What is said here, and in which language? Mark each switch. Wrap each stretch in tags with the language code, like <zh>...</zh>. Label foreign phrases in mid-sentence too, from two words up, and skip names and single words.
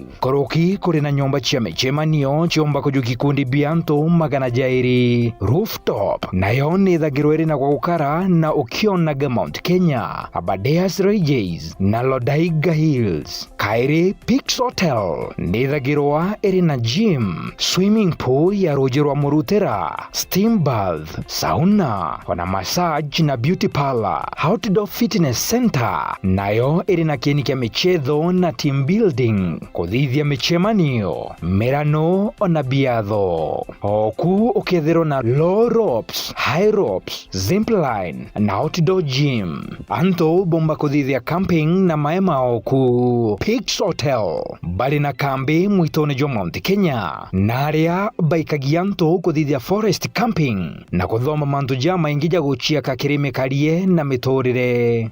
<mer>Koroki kuri na nyomba cia michemanio ciomba kuju gikundi bianto magana jairi. Rooftop nayo ni thagirwa iri na gwakara na ukionaga Mount Kenya, Aberdares Ranges na Lodaiga Hills. Kairi Pix Hotel ni thagirwa iri na gym,</mer> <en>swimming pool</en> <mer>ya ruji rwa murutera,</mer> <en>steam bath, sauna, ona massage na beauty parlor. Outdoor fitness center</en> <mer>nayo iri na kieni kia michetho na</mer> <en>team building,</en> <mer>kuthithia michemanio, mirano ona biatho. Oku ukethirwo na</mer> <en>low ropes, high ropes,</en> <mer>zipline na</mer> <en>outdoor gym.</en> <mer>Anto bomba kuthithia camping na maema oku. Pix Hotel bali na kambi mwitone jo Mount Kenya, na aria baikagia anto kuthithia</mer> <en>forest camping</en> <mer>na kuthoma mantu jama ingija guchia kakirime karie na miturire.</mer>